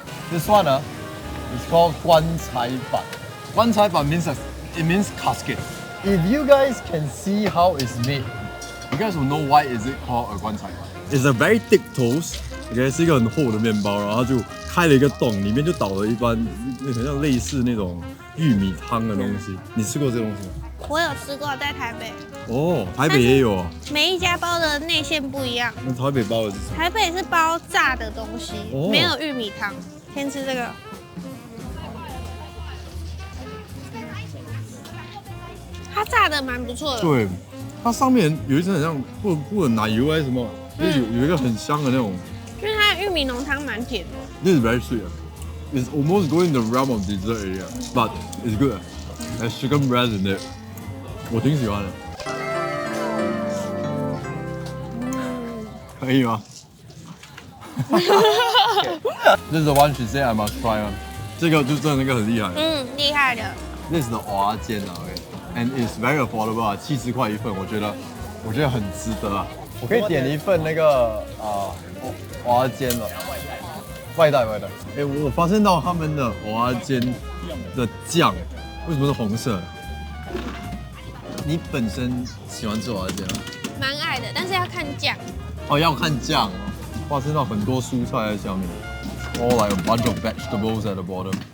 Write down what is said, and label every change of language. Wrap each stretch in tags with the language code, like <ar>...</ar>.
<en>This one, it's called 棺材板。 棺材板 means casket. If you guys can see how it's made, you guys will know why is it called a 棺材板. It's a very thick toast.</en> <zh>OK， 是一个很厚的面包，然后就开了一个洞，里面就倒了一般很像类似那种玉米汤的东西。你吃过这东西吗？我有吃过，在台北，哦，台北也有啊。每一家包的内馅不一样。那台北包的是什么？台北是包炸的东西，哦没有玉米汤。先吃这个，它炸的蛮不错的。对，它上面有一层很像不奶油还是什么，就是有一个很香的那种。因为它的玉米浓汤蛮甜的。</zh> <en>This is very sweet. It's almost going the realm of dessert area, but it's good. There's chicken breast in it.</en> <zh>我挺喜欢的。可以吗？</zh> <en>This is the one she said I must try on.</en> <zh>这个就真的那个很厉害。厉害的。</zh> <en>This is the 蚵仔煎啊 ，and it's very affordable 啊，</en> <zh>70块一份，我觉得很值得啊。我可以点一份那个蚵仔煎了，外带。哎，我发现到他们的蚵仔煎的酱为什么是红色的？你本身喜欢吃蚵仔煎吗？蛮爱的，但是要看酱。哦，要看酱哦。发现到很多蔬菜在下面。</zh> <en>All like a bunch of vegetables at the bottom.</en>